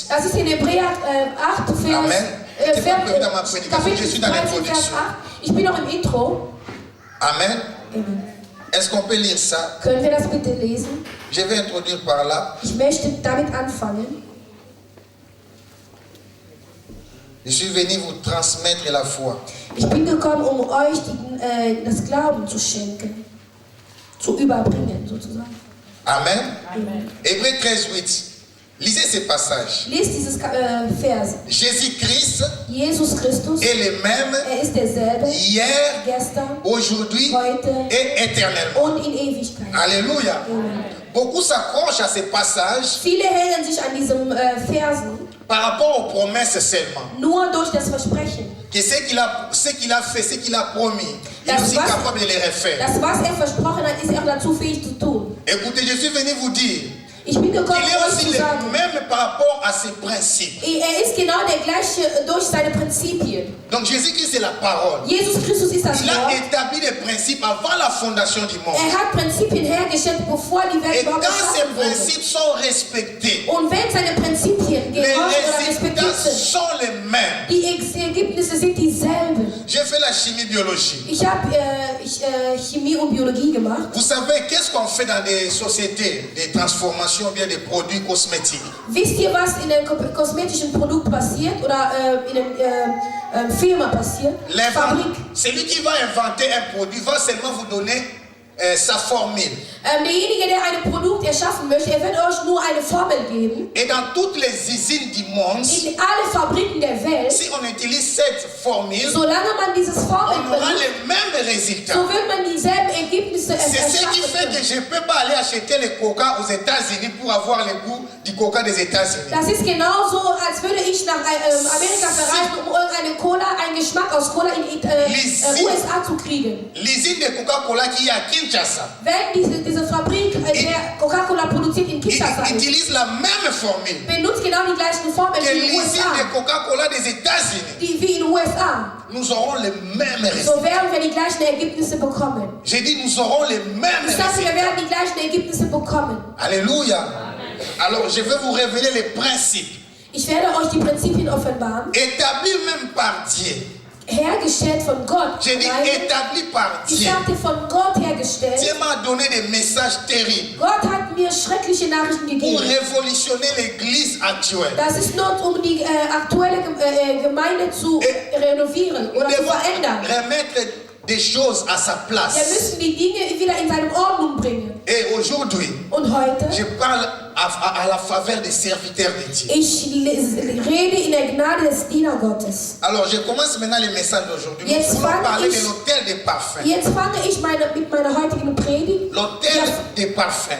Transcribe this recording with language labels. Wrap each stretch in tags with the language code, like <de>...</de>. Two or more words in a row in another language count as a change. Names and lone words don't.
<de>Das ist in Hebräer 8, Amen. Kapitel</de> <fr>Je suis dans</fr> <de>13, Vers</de> <fr>l'introduction. 8.</fr> <de>Ich bin noch im Intro. Amen. Amen.</de> <fr>Est-ce qu'on peut lire ça?</fr> <de>Können wir das bitte lesen?</de> <fr>Je vais introduire par là.</fr> <de>Ich möchte damit anfangen.</de> <fr>Je suis venu vous transmettre la foi.</fr> <de>Ich bin gekommen, um euch das Glauben zu schenken, zu überbringen sozusagen. Amen. Amen.</de> <fr>Hébreux 13:8. Lisez ces passages.</fr> <de>Lest dieses Vers.</de> <fr>Jésus-Christ</fr> <de>Jesus Christus,</de> <fr>est le même</fr> <de>ist derselbe,</de> <fr>hier,</fr> <de>gestern,</de> <fr>aujourd'hui</fr> <de>heute</de> <fr>et éternellement.</fr> <de>und in Ewigkeit. Alléluia. Amen.</de> <fr>Beaucoup s'accrochent à ces passages</fr> <de>Viele hängen sich an diesen Versen</de> <fr>par rapport aux promesses seulement.</fr> <de>nur durch das Versprechen.</de> <fr>Que ce qu'il a fait, ce qu'il a promis, il est</fr> <de>Das</de> <fr>aussi</fr> <de>was,</de> <fr>capable de les refaire.</fr> <de>das, was versprochen hat, ist er dazu fähig zu tun.</de> <fr>Écoutez, je suis venu vous dire</fr> <de>Ich bin gekommen,</de> <fr>qu'il est</fr> <de>euch</de> <fr>aussi</fr> <de>zu</de> <fr>le</fr> <de>sagen,</de> <fr>même par rapport à ses principes.</fr> <de>er ist genau der gleiche durch seine Prinzipien.</de> <fr>Donc Jésus-Christ est la parole.</fr> <de>Jesus Christus ist das</de> <fr>Il a</fr> <de>Wort.</de> <fr>établi des principes avant la fondation du monde.</fr> <de>Er hat Prinzipien hergestellt, bevor die Welt</de> <fr>Et</fr> <de>überhaupt</de> <fr>quand ces</fr> <de>geschaffen wurde.</de> <fr>principes sont respectés,</fr> <de>Und wenn seine Prinzipien</de> <fr>les</fr> <de>gehorcht oder</de> <fr>résultats</fr> <de>respektiert sind,</de> <fr>sont les mêmes.</fr> <de>die Ergebnisse sind dieselben.</de> <fr>J'ai fait la chimie-biologie.</fr> <de>Ich habe Chemie und Biologie gemacht.</de> <fr>Vous savez, qu'est-ce qu'on fait dans des sociétés, des transformations, bien des produits cosmétiques?</fr> <de>Wisst ihr, was in einem kosmetischen Produkt passiert oder in einer Firma passiert? Fabrik.</de> <fr>Celui qui va inventer un produit va seulement vous donner sa formule.</fr> <de>Derjenige, der ein Produkt erschaffen möchte, er wird euch nur eine Formel geben.</de> <fr>Et dans toutes les usines du monde,</fr> <de>In alle Fabriken der Welt,</de> <fr>si on utilise cette formule,</fr> <de>solange man dieses Formel</de> <fr>on aura</fr> <de>benutzt,</de> <fr>les mêmes résultats.</fr> <de>so wird man dieselben Ergebnisse</de> <fr>C'est ce qui</fr> <de>erschaffen</de> <fr>fait que</fr> <de>können.</de> <fr>je ne peux pas aller acheter le coca aux États-Unis pour avoir le goût du coca des États-Unis.</fr> <de>Das ist genauso, als würde ich nach Amerika verreisen, um irgendeine Cola, einen Geschmack aus Cola in USA zu kriegen.</de> <fr>L'usine de Coca-Cola qui est à Kinshasa,</fr> <de>Wenn diese Fabrik, der Coca-Cola produziert in Kinshasa</de> <fr>il</fr> <de>ist,</de> <fr>utilise la même formule</fr> <de>benutzt genau die gleichen Formeln</de> <fr>que</fr> <de>wie in den</de> <fr>l'usine</fr> <de>USA.</de> <fr>de Coca-Cola des États-Unis.</fr> <de>Wie in den USA.</de> <fr>Nous aurons les mêmes résultats.</fr> <de>So werden wir die gleichen Ergebnisse bekommen.</de> <fr>J'ai dit, nous aurons les mêmes</fr> <de>Ich sage, wir</de> <fr>résultats.</fr> <de>werden die gleichen Ergebnisse bekommen. Alléluia.</de> <fr>Alors, je vais vous révéler les principes</fr> <de>Ich werde euch die Prinzipien offenbaren,</de> <fr>établis même par Dieu.</fr> <de>hergestellt von Gott.</de> <fr>J'ai dit</fr> <de>Nein,</de> <fr>établis par</fr> <de>ich</de> <fr>Dieu.</fr> <de>sagte von Gott hergestellt.</de> <fr>Dieu m'a donné des messages terribles</fr> <de>Gott hat mir schreckliche Nachrichten</de> <fr>pour</fr> <de>gegeben.</de> <fr>révolutionner l'église actuelle.</fr> <de>Das ist nur, um die aktuelle Gemeinde zu renovieren</de> <fr>Nous</fr> <de>oder zu</de> <fr>devons</fr> <de>verändern.</de> <fr>remettre des choses à sa</fr> <de>Wir</de> <fr>place.</fr> <de>müssen die Dinge wieder in seine Ordnung bringen.</de> <fr>Et aujourd'hui,</fr> <de>Und heute,</de> <fr>je parle à la faveur des serviteurs de Dieu.</fr> <de>ich rede in der Gnade des Dienergottes.</de> <fr>Alors, je commence maintenant le message d'aujourd'hui. Nous</fr> <de>Jetzt</de> <fr>voulons</fr> <de>fange</de> <fr>parler</fr> <de>ich-</de> <fr>de l'hôtel des parfums.</fr> <de>Jetzt fange ich mit meiner heutigen Predigt.</de> <fr>L'hôtel des parfums.</fr>